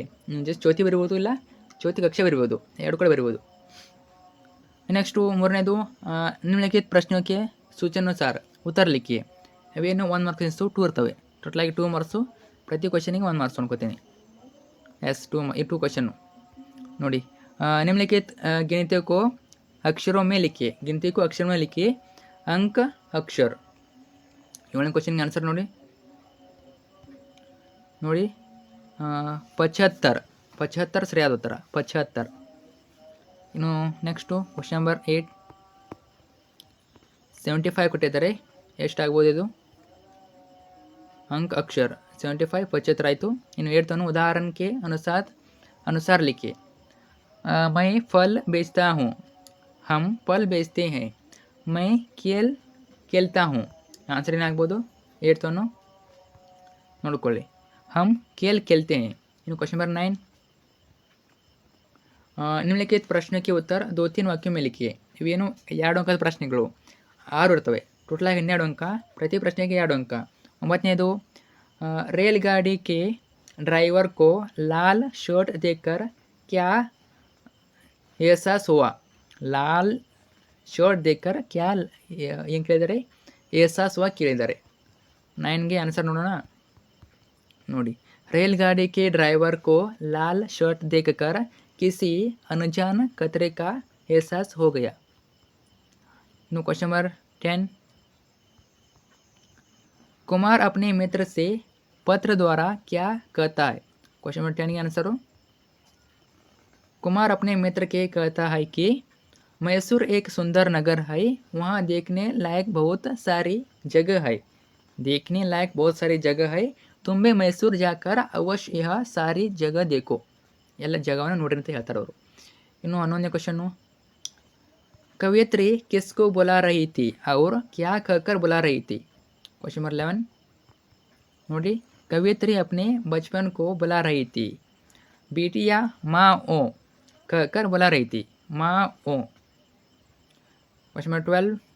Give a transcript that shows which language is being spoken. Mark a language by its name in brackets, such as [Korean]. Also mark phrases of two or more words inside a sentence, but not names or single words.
[Kannada] ಜಸ್ಟ್ ಚೌತಿ ಬರಿಬೋದು, ಇಲ್ಲ [Hindi] चौथी कक्षा [Kannada] ಬರಿಬೋದು, ಎರಡು ಕೂಡ ಬರಿಬೋದು. [Hindi] ನೆಕ್ಸ್ಟು 3ನೇದು निम्नलिखित प्रश्नों के सूचनानुसार उत्तर लिखिए. [Kannada] ಅವೇನು 1 ಮಾರ್ಕ್ಸ್ 2 ಇರ್ತವೆ. ಟೋಟಲಾಗಿ 2 ಮಾರ್ಕ್ಸು, ಪ್ರತಿ ಕ್ವಶನಿಗೆ 1 ಮಾರ್ಕ್ಸ್ ಅನ್ಕೋತೀನಿ. ಎಸ್ 2 ಕ್ವಶನ್ನು ನೋಡಿ. [Hindi] निम्नलिखित गिनती को अक्षरों में लिखिए. गिनती को अक्षरों में लिखिए. अंक अक्षर. [Kannada] ಏಳನೇ ಕ್ವಶನ್ಗೆ ಆನ್ಸರ್ ನೋಡಿ. 75. 75 ಸರಿಯಾದ ಉತ್ತರ. 75. ಇನ್ನು ನೆಕ್ಸ್ಟು ಕ್ವಶನ್ ನಂಬರ್ 8. 75 ಕೊಟ್ಟಿದ್ದಾರೆ. ಎಷ್ಟಾಗ್ಬೋದು ಇದು? [Hindi] अंक अक्षर 75 75 आयतु. इन 8 उदाहरण के अनुसार लिखिए. मैं फल बेचता हूँ. हम फल बेचते हैं. मैं खेलता हूँ. आंसर ಏನಾಗ್ಬೋದು? [Kannada] 8 ನೋಡ್ಕೊಳ್ಳಿ. [Hindi] हम खेलते हैं. [English] ಇನ್ನು question number 9. [Hindi] निम्नलिखित प्रश्न के उत्तर 2-3 वाक्यों में लिखिए. [Kannada] ಇವೇನು 2 ಅಂಕದ ಪ್ರಶ್ನೆಗಳು 6 ಇರ್ತವೆ. ಟೋಟಲ್ ಆಗಿ 12 अंक. ಪ್ರತಿ ಪ್ರಶ್ನೆಗೆ 2 अंक. 9ನೇದು, [Hindi] रेलगाड़ी के ड्राइवर को लाल शर्ट देखकर क्या एहसास हुआ? लाल शर्ट देखकर क्या [Kannada] ಏನು ಕೇಳಿದ್ದಾರೆ? [Hindi] एहसास हुआ [Kannada] ಕೇಳಿದ್ದಾರೆ. 9ಗೆ ಆನ್ಸರ್ ನೋಡೋಣ. ನೋಡಿ, [Hindi] रेलगाड़ी के ड्राइवर को लाल शर्ट देखकर किसी अनजान खतरे का एहसास हो गया. [English] इನ್ನು question number 10. [Hindi] कुमार अपने मित्र से पत्र द्वारा क्या कहता है? [English] question number [Hindi] 10 के आंसर हो. कुमार अपने मित्र के कहता है कि मैसूर एक सुंदर नगर है. वहाँ देखने लायक बहुत सारी जगह है. देखने लायक बहुत सारी जगह है. तुम भी मैसूर जाकर अवश्य यह सारी जगह देखो. [Kannada] ಎಲ್ಲ ಜಗವನ್ನು ನೋಡ್ರಿ ಅಂತ ಹೇಳ್ತಾರೆ ಅವರು. ಇನ್ನು 11ನೇ ಕ್ವಶನ್ನು. [Hindi] कवियत्री किसको बुला रही थी और क्या कहकर बुला रही थी? [English] question number 11. [Hindi] ನೋಡಿ, कवियत्री अपने बचपन को बुला रही थी. बेटिया माँ ओ कहकर बुला रही थी. माँ ओ. [English] question number [Hindi] 12.